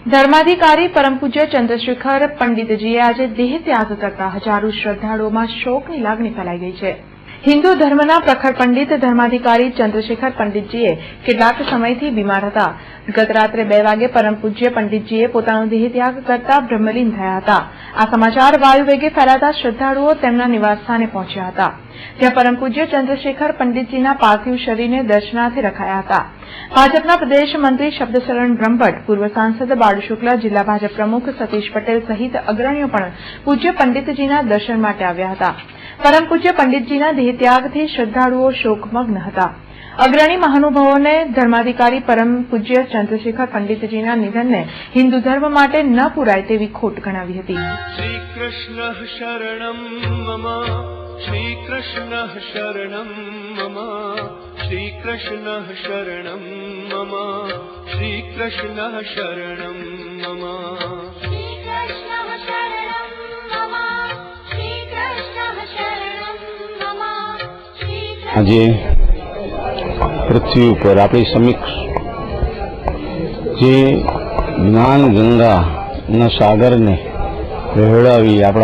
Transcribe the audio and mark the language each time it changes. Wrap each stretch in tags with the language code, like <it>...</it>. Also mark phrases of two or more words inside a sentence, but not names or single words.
<gu>ધર્માધિકારી પરમ પૂજ્ય ચંદ્રશેખર પંડિતજીએ આજ દેહ ત્યાગ કરતા હજારો શ્રદ્ધાળુઓ શોકની લાગણી</gu> <hi>फैलाई गई है।</hi> <gu>હિંદુ ધર્મના પ્રખર પંડિત ધર્માધિકારી ચંદ્રશેખર પંડિતજીએ કેટલાક સમયથી બીમાર હતા। ગત રાત્રે 2 વાગે પરમ પૂજ્ય પંડિતજીએ પોતાનો દેહ ત્યાગ કરતા બ્રહ્મલીન થયા હતા। આ સમાચાર વાયુ વેગે ફેલાતા શ્રદ્ધાળુઓ તેમના નિવાસસ્થાને પહોંચ્યા હતા, જ્યાં પરમ પૂજ્ય ચંદ્રશેખર પંડિતજીના પાર્થિવ શરીરને દર્શનાર્થે રખાયા હતા। ભાજપના પ્રદેશ મંત્રી શબ્દશરણ બ્રહ્મભટ્ટ, પૂર્વ સાંસદ બાળુ શુક્લા, જિલ્લા ભાજપ પ્રમુખ સતીશ પટેલ સહિત અગ્રણીઓ પણ પૂજ્ય પંડિતજીના દર્શન માટે આવ્યા હતા। પરમ પૂજ્ય પંડિતજીના દેહત્યાગથી શ્રદ્ધાળુઓ શોકમગ્ન હતા। અગ્રણી મહાનુભાવોએ ધર્માધિકારી પરમ પૂજ્ય ચંદ્રશેખર પંડિતજીના નિધનને હિંદુ ધર્મ માટે ન પુરાય તેવી ખોટ ગણાવી હતી।</gu> <sa>श्री कृष्ण शरणं मम, श्री कृष्ण शरणं मम, श्री कृष्ण शरणं मम, श्री कृष्ण शरणं मम।</sa> <gu>આજે પૃથ્વી ઉપર આપણી સમક્ષ જે જ્ઞાન ગંગાના સાગરને વહેવડાવી આપણા</gu>